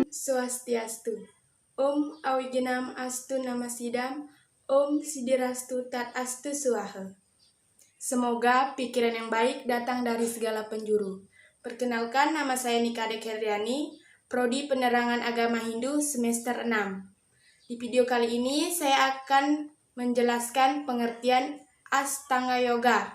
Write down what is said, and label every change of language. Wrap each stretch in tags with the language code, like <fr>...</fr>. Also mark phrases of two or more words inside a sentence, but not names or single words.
<sa>Swastiastu. Om Awigenam Astu Namasidam. Om Sidirastu Tat Astu Swaha.</sa> <id>Semoga pikiran yang baik datang dari segala penjuru. Perkenalkan, nama saya Nika Dekeriani, Prodi Penerangan Agama Hindu semester 6. Di video kali ini saya akan menjelaskan pengertian Astanga Yoga.</id>